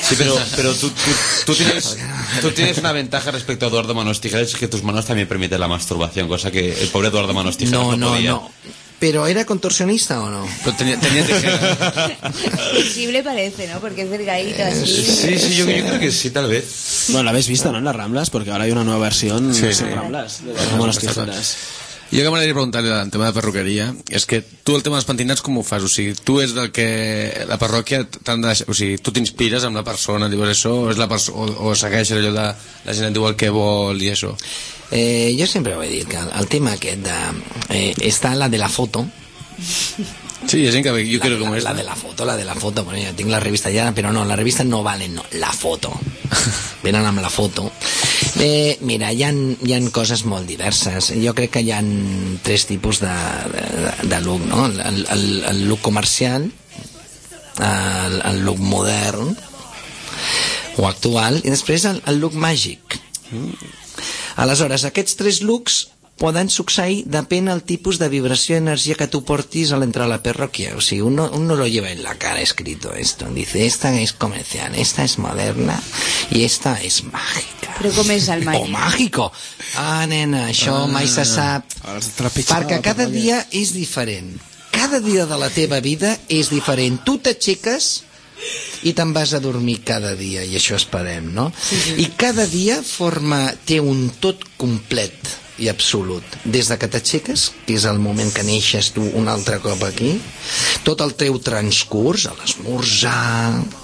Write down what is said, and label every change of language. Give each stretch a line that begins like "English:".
Spanish: Sí, pero tú tienes una ventaja respecto a Eduardo Manos Tijeras, es que tus manos también permiten la masturbación, cosa que el pobre Eduardo Manos Tijeras no podía. ¿Pero era contorsionista o no? Pero tenía tijeras. Invisible parece, ¿no? Porque es delgadito así. Sí, sí, yo creo que sí, tal vez. Bueno, la habéis visto, ¿no? En las Ramblas, porque ahora hay una nueva versión en Ramblas. Como las tijeras.
Catalan: Jo que m'agradaria preguntar-li el tema de perruqueria és que tu el tema dels pentinats com ho fas? O sigui, tu és del que la parròquia t'han de deixar, o sigui, tu t'inspires amb la persona, dius això, o segueixes allò de la gent et diu el que vol i això? Jo sempre ho he dit, que el tema aquest de... està la de la foto. Sí, és increïble, jo crec com és. La de la foto, bueno, ja tinc la revista ja, però no, la revista no valen, no, la foto. Venen amb la foto. Mira, hi han coses molt diverses. Jo crec que hi han tres tipus de look, no? El look comercial, el look modern o actual, i després el look màgic. Aleshores, aquests tres looks poden succeir depèn del tipus de vibració i energia que tu portis a l'entrar a la parròquia.
Spanish: O sigui, un no lo lleva en la cara escrito esto. Dice, esta es comercial, esta es moderna y esta es mágica.
Catalan: Però com és el màgic?
Spanish: O mágico.
Catalan: Ah, nena, això mai se sap. Perquè cada dia és diferent. Cada dia de la teva vida és diferent. Tu t'aixeques i te'n vas a dormir cada dia, i això esperem, no? Sí. I cada dia té un tot complet i absolut, des de que t'aixeques, que és el moment que neixes tu un altre cop aquí, tot el teu transcurs, a l'esmorzar,